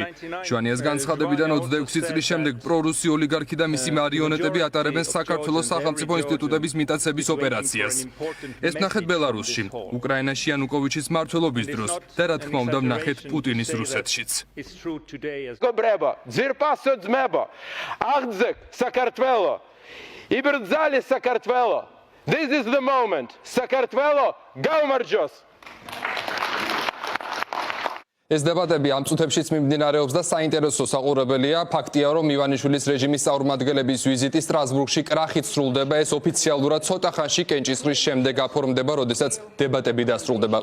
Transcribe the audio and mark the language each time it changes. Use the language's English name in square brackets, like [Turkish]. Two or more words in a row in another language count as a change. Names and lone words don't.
[Georgian] ჟვანიას განცხადებიდან 26 წლის შემდეგ პრორუსი ოლიგარქი და მისი მარიონეტები ატარებენ საქართველოს სახელმწიფო ინსტიტუტების მიტაცების ოპერაციას. ეს ვნახეთ ბელარუსში, უკრაინაში იანუკოვიჩის მმართველობის დროს და რა თქმა უნდა ვნახეთ პუტინის რუსეთშიც. Იბრძალი საქართველო. [English] This is the moment. [Georgian] საქართველო გაუმარჯოს. ეს დებატები ამ წუთებშიც მიმდინარეობს და საინტერესო საყურებელია. ფაქტია, რომ ივანიშვილის რეჟიმის წარმომადგენლების ვიზიტი სტრასბურგში კრახით სრულდება. ეს ოფიციალურად ცოტა ხანში კენჭისყრის შემდეგ აფორმდება, როდესაც დებატები დასრულდება.